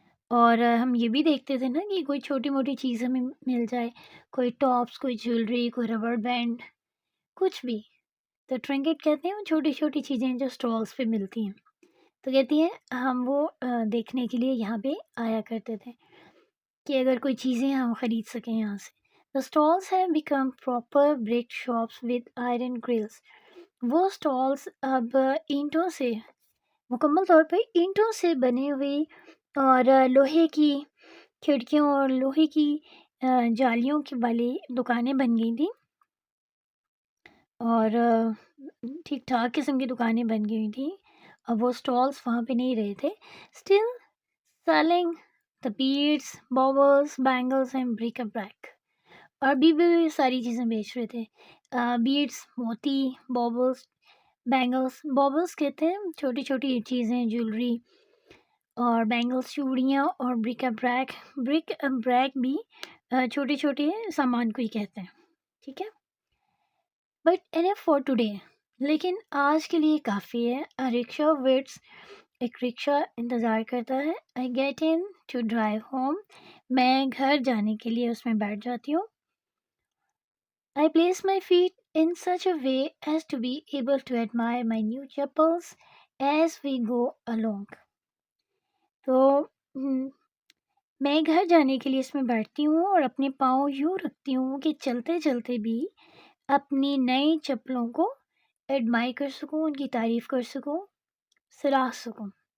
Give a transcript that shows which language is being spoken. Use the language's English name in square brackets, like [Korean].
[Urdu] اور ہم یہ بھی دیکھتے تھے نا کہ کوئی چھوٹی موٹی چیز ہمیں مل جائے، کوئی ٹاپس، کوئی جیولری، کوئی ربڑ بینڈ، کچھ بھی. تو ٹرنکٹ کہتے ہیں وہ چھوٹی چھوٹی چیزیں جو اسٹالس پہ ملتی ہیں. تو کہتی ہیں ہم وہ دیکھنے کے لیے یہاں پہ آیا کرتے تھے کہ اگر کوئی چیزیں ہم خرید سکیں یہاں سے. [English] The stalls have become proper brick shops with iron grills. [Urdu] وہ اسٹالس اب اینٹوں سے، مکمل طور پہ اینٹوں سے بنے ہوئے اور لوہے کی کھڑکیوں اور لوہے کی جالیوں کی والی دکانیں بن گئی تھیں، اور ٹھیک ٹھاک قسم کی دکانیں بن گئی تھیں. اب وہ اسٹالس وہاں پہ نہیں رہے تھے. [English] Still selling the beads, bubbles, bangles and break up break. [Urdu] اور بھی ساری چیزیں بیچ رہے تھے. بیڈس، موتی، بابلس، بینگلس. بابلس کہتے ہیں چھوٹی چھوٹی چیزیں، جیولری، اور بینگلس چوڑیاں، اور بریک اپ بریک بھی چھوٹے چھوٹے سامان کو ہی کہتے ہیں. ٹھیک ہے، [English] but enough for today, [Urdu] لیکن آج کے لیے کافی ہے. [English] rickshaw waits, [Urdu] ایک رکشا انتظار کرتا ہے. [English] I get in to drive home, [Urdu] میں گھر جانے کے لیے اس میں بیٹھ جاتی ہوں. [English] I place my feet in such a way as to be able to admire my new chappals as we go along. [Urdu] تو میں گھر جانے کے لیے اس میں بیٹھتی ہوں اور اپنے پاؤں یوں رکھتی ہوں کہ چلتے چلتے بھی اپنی نئی چپلوں کو ایڈمائر کر سکوں، ان کی تعریف کر سکوں، سراہ سکوں.